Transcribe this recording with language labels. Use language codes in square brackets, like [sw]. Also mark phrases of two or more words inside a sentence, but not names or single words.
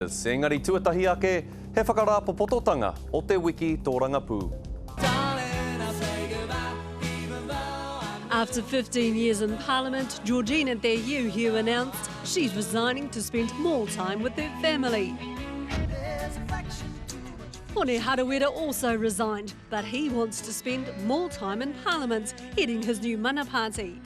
[mi] Engari tuatahi ake, he whakarāpo pototanga o te wiki tō rangapū. [en] After 15 years in Parliament, Georgina Hugh announced she's resigning to spend more time with her family. Hone Harawira also resigned, but he wants to spend more time in Parliament, heading his new mana party.